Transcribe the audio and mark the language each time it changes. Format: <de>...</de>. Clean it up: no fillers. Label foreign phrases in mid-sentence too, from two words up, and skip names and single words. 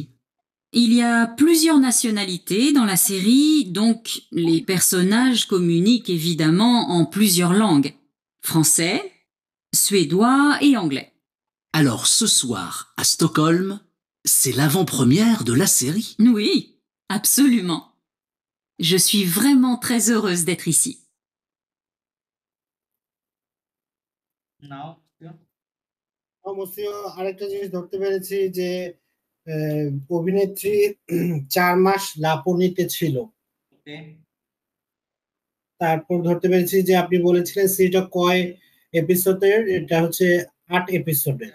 <fr>Il y a plusieurs nationalités dans la série, donc les personnages communiquent évidemment en plusieurs langues. Français, suédois et anglais. Alors ce soir, à Stockholm, c'est l'avant-première de la série. Oui, absolument. Je suis vraiment très heureuse d'être ici.</fr> <bn>নাও অবশ্যই আরেকটা জিনিস ধরতে পেরেছি যে অভিনেত্রী 4 মাস লাপনিতে ছিল। ওকে তারপর ধরতে পেরেছি যে আপনি বলেছিলেন সেটা কয় এপিসোডের, এটা হচ্ছে 8 এপিসোডের।</bn>